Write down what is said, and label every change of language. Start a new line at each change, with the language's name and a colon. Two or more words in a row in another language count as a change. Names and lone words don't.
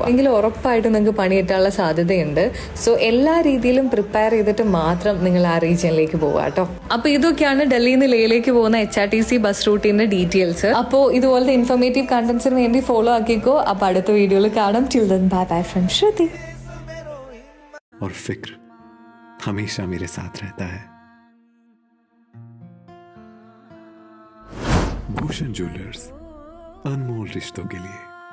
Malayalam: എങ്കിൽ ഉറപ്പായിട്ടും നിങ്ങൾക്ക് പണി കിട്ടാനുള്ള സാധ്യതയുണ്ട്. സോ എല്ലാ രീതിയിലും പ്രിപ്പയർ ചെയ്തിട്ട് മാത്രം നിങ്ങൾ ആ റീജിയനിലേക്ക് പോവുക കേട്ടോ. അപ്പോൾ ഇതൊക്കെയാണ് ഡൽഹിയിൽ നിന്ന് ലേയിലേക്ക് പോകുന്ന HRTC ബസ് റൂട്ടിന്റെ ഡീറ്റെയിൽസ്. അപ്പോൾ ഇതുപോലത്തെ ഇൻഫോർമേറ്റീവ് കണ്ടന്റ്സിന് വേണ്ടി ഫോളോ ആക്കിക്കോ. അപ്പോൾ അടുത്ത വീഡിയോയിൽ കാണാം.
English: till then bye bye from
Malayalam: ശ്രുതി.
Hindi: और फिक्र हमेशा मेरे साथ रहता है. भूषण ज्वेलर्स, अनमोल रिश्तों के लिए